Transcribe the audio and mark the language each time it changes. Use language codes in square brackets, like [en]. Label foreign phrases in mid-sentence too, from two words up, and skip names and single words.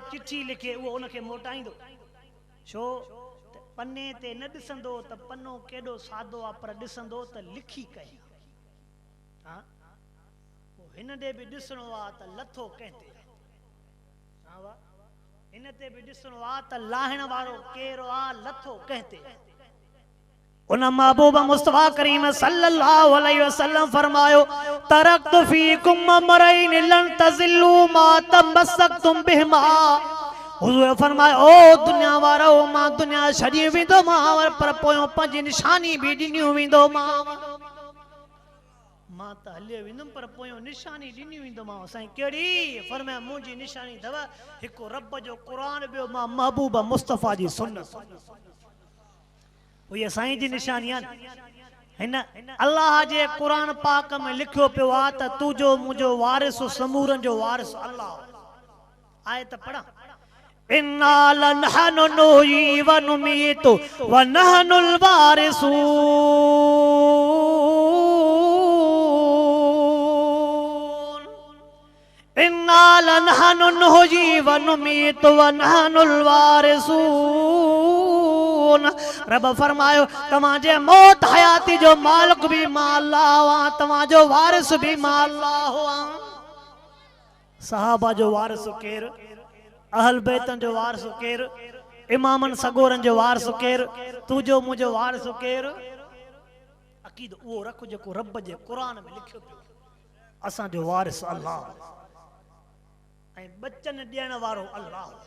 [sd] चिठी लिखे उहो उनखे मोटाईंदो छो त पने ते न ॾिसंदो त पनो केॾो सादो आहे पर ॾिसंदो त लिखी कई हा हिन ॾे बि ॾिसणो आहे त लथो कंहिं ते हा वाह हिन ते बि ॾिसणो आहे त लाहिण वारो केरु आहे लथो कंहिं ते उन महबूब मुस्तफा करीम [ar] صلى الله عليه وسلم [sd] फरमायो [ar] تركت فيكم أمرين لن تضلوا ما تمسكتم بهما [sd] हुजूर फरमायो ओ दुनिया वारो मां दुनिया छॾी वेंदो मां पर पोयों पंहिंजी निशानी बि ॾिनियूं वेंदो मां त हलियो वेंदुमि पर पोयों निशानी ॾिनी वेंदो मां साईं कहिड़ी फरमाया मुंहिंजी निशानी अथव हिकु रब जो क़ुरान ॿियो मां महबूब मुस्तफा जी सुन्नत उहे साईं जी निशानी आहे हिन अल्लाह जे क़ुरान पाक में लिखियो पियो आहे त तुंहिंजो मुंहिंजो वारिस समूरनि जो वारिस अल्लाह आहे त पढ़ा [ar] إنا لنحن نحيي و نميت و نحن الوارثون إنا لنحن نحيي و نميت و نحن [sd] वारिसून रब फरमायो तव्हांजे मौत हयाती जो मालिक भी मां अल्लाह आहियां तव्हांजो वारिस भी मां अल्लाह आहियां सहाबा जो वारिस केरु अहल बैतन जो वारिस केरु इमामन सगोरन जो वारिस केरु तुंहिंजो मुंहिंजो वारिस केरु अक़ीदो उहो रख जेको रब जे क़ुरान में लिखियो पियो असांजो वारिस अल्लाह ऐं बचन ॾियण वारो अल्लाह